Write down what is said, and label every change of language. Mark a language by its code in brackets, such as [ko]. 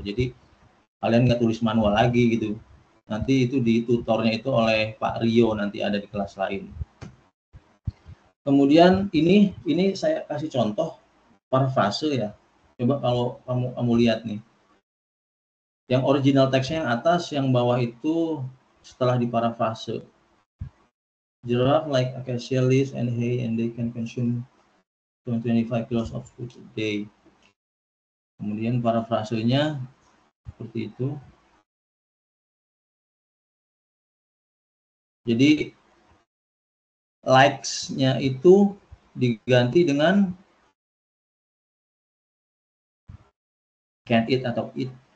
[id] Jadi kalian nggak tulis manual lagi gitu. Nanti itu di tutornya itu oleh Pak Rio, nanti ada di kelas lain. Kemudian ini saya kasih contoh parafrase ya. Coba kalau kamu lihat nih. Yang original teksnya yang atas, yang bawah itu setelah diparafrase. [en] Giraffe like acacia leaves and hay and they can consume 25 kilos of food a day. [id] Kemudian parafrasenya seperti itu. Jadi likes-nya itu diganti dengan can eat atau eat.